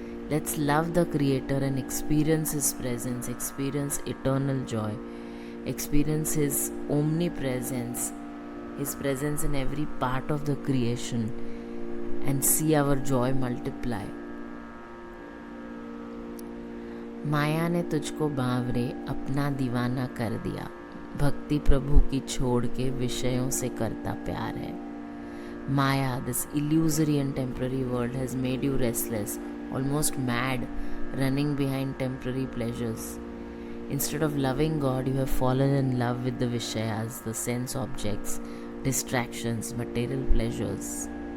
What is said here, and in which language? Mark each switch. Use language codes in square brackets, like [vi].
[en] Let's love the Creator and experience His presence, experience eternal joy, experience His omnipresence, His presence in every part of the creation, and see our joy multiply. [hi] माया ने तुझको बावरे अपना दीवाना कर दिया, भक्ति प्रभु की छोड़ के विषयों से करता प्यार है. [en] Maya, this illusory and temporary world, has made you restless, almost mad, running behind temporary pleasures. Instead of loving God, you have fallen in love with the Vishayas, the sense objects, distractions, material pleasures.